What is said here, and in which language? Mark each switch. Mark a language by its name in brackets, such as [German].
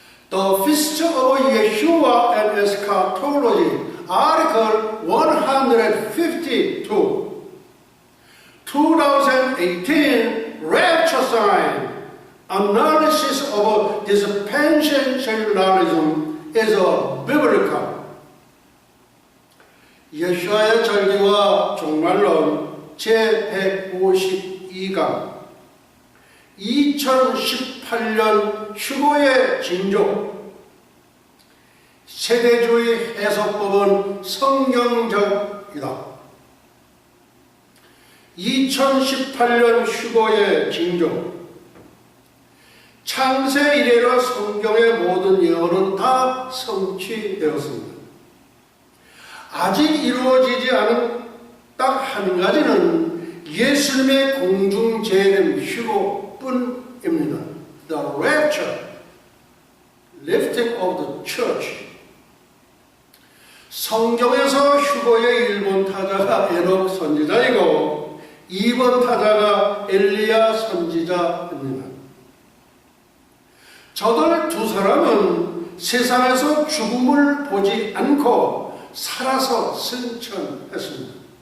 [English] The Feast of Yeshua and Eschatology, Article 152. 2018 Rapture Sign, Analysis of Dispensationalism is a biblical. [Korean] 예수와의 절기와 종말론 제152강 2018년 휴거의 징조. 세대주의 해석법은 성경적이다. 2018년 휴거의 징조. 창세 이래로 성경의 모든 예언은 다 성취되었습니다. 아직 이루어지지 않은 딱 한 가지는 예수님의 공중 재림 휴거뿐입니다. [English] The rapture, lifting of the church. [Korean] 성경에서 휴거의 1번 타자가 에녹 선지자이고 2번 타자가 엘리야 선지자입니다. 저들 두 사람은 세상에서 죽음을 보지 않고 살아서 승천했습니다.